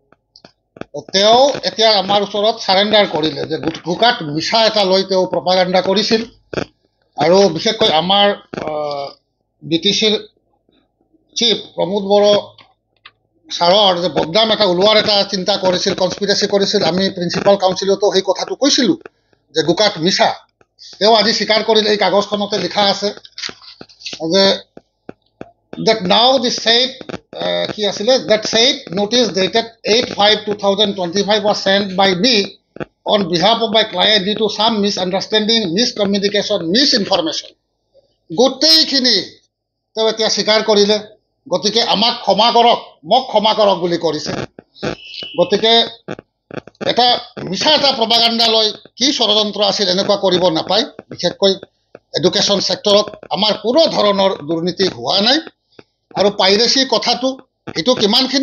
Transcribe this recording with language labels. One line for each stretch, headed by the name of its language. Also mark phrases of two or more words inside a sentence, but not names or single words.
Assamese: তেওঁ এতিয়া আমাৰ ওচৰত চাৰেণ্ডাৰ কৰিলে যে গোকাত মিছা এটা লৈ তেওঁ প্ৰপাগাণ্ডা কৰিছিল আৰু বিশেষকৈ আমাৰ BTCৰ চিফ প্ৰমোদ বড়ো ছাৰৰ যে বদনাম এটা ওলোৱাৰ এটা চিন্তা কৰিছিল কনস্পিৰেচি কৰিছিল আমি
English: principal councilতো
Assamese: সেই কথাটো কৈছিলোঁ যে গোকাত মিছা তেওঁ আজি স্বীকাৰ কৰিলে এই কাগজখনতে লিখা আছে যে
English: that now the said
Assamese: কি আছিলে
English: that said notice dated 8/5/2025 was sent by me on behalf of my client due to some misunderstanding, miscommunication, misinformation.
Assamese: গোটেইখিনি তেওঁ এতিয়া স্বীকাৰ কৰিলে গতিকে আমাক ক্ষমা কৰক মোক ক্ষমা কৰক বুলি কৰিছে গতিকে এটা মিছা এটা প্ৰপাগাণ্ডা লৈ কি ষড়যন্ত্ৰ আছিল এনেকুৱা কৰিব নাপায় বিশেষকৈ
English: education sectorত
Assamese: আমাৰ কোনো ধৰণৰ দুৰ্নীতি হোৱা নাই আৰু পাইৰেচি কথাটো এইটো কিমানখিনি